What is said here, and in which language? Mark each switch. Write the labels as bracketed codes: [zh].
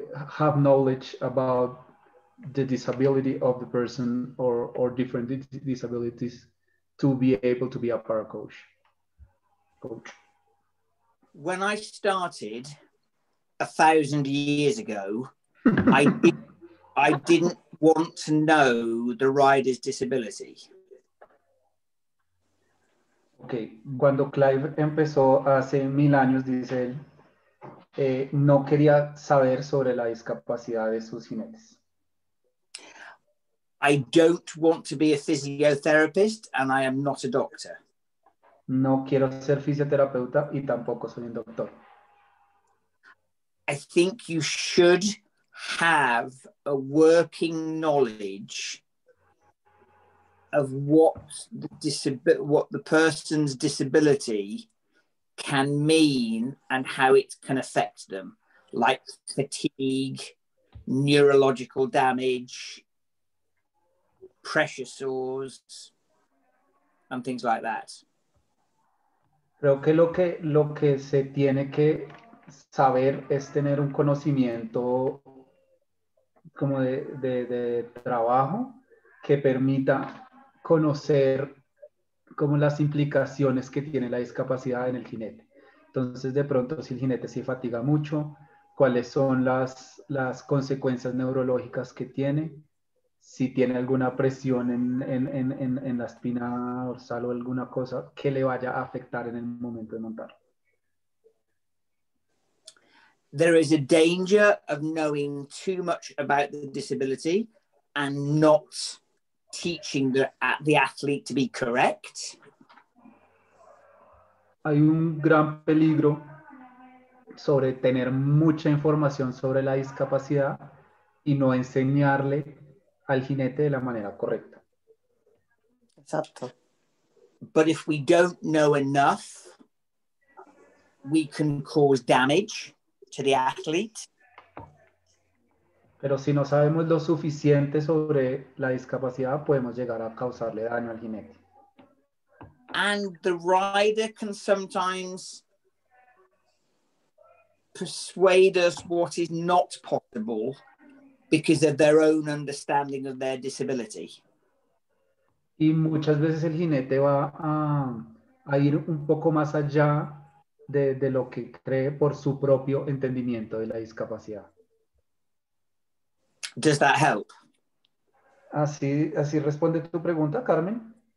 [en] have knowledge about the disability of the person or different disabilities to be able to be a para coach? When I started 1,000 years ago, I didn't want to know the rider's disability. [es] Okay, cuando Clive empezó hace 1000 años, dice él, no quería saber sobre la discapacidad de sus jinetes. [en] I don't want to be a physiotherapist and I am not a doctor. [es] No quiero ser fisioterapeuta y tampoco soy un doctor. [en] I think you should have a working knowledge of what the person's disability can mean and how it can affect them, like fatigue, neurological damage, pressure sores, and things like that. [es] Creo que lo que se tiene que saber es tener un conocimiento como de trabajo que permita conocer como las implicaciones que tiene la discapacidad en el jinete. Entonces, de pronto, si el jinete se fatiga mucho, cuáles son las consecuencias neurológicas que tiene, si tiene alguna presión en la espina dorsal o alguna cosa que le vaya a afectar en el momento de montar. [en] There is a danger of knowing too much about the disability and not teaching the athlete to be correct. [es] Hay un gran peligro sobre tener mucha información sobre la discapacidad y no enseñarle al jinete de la manera correcta. Exacto. [en] But if we don't know enough, we can cause damage to the athlete. [es] Pero si no sabemos lo suficiente sobre la discapacidad, podemos llegar a causarle daño al jinete. [en] And the rider can sometimes persuade us what is not possible because of their own understanding of their disability. [es] Y muchas veces el jinete va a ir un poco más allá de lo que cree por su propio entendimiento de la discapacidad. [en] Does that help? [es] Así responde tu pregunta, Carmen.